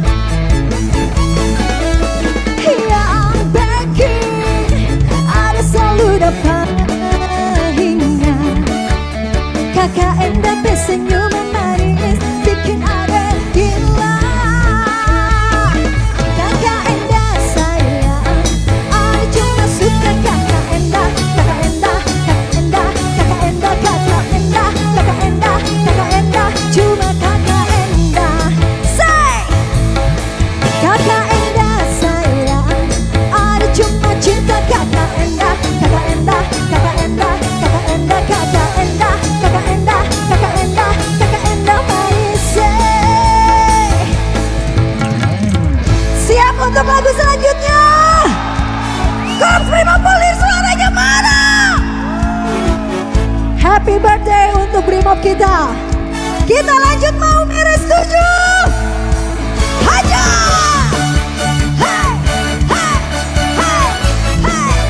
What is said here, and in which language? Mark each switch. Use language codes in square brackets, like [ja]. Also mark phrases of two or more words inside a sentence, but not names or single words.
[id] Yang backing ada selalu dapat ingat. Kakak enda senyuman manis bikin adek gila. Kakak enda sayang, ada cuma suka kakak enda. Kakak enda, kakak enda, kakak enda, kakak enda, kakak enda, kakak enda, cuma kakak enda. Say, kakak enda sayang, ada cuma cinta kakak enda. Kakak enda, kakak enda, kakak enda, kakak enda, kakak enda, kakak enda, kakak enda manis. Siap untuk lagu selanjutnya. Korps Brimob Polir suaranya mana? [en] Happy birthday [id] untuk Brimob kita. Kita lanjut mau miris 7. Hajar! Hey, hey, hey, hey.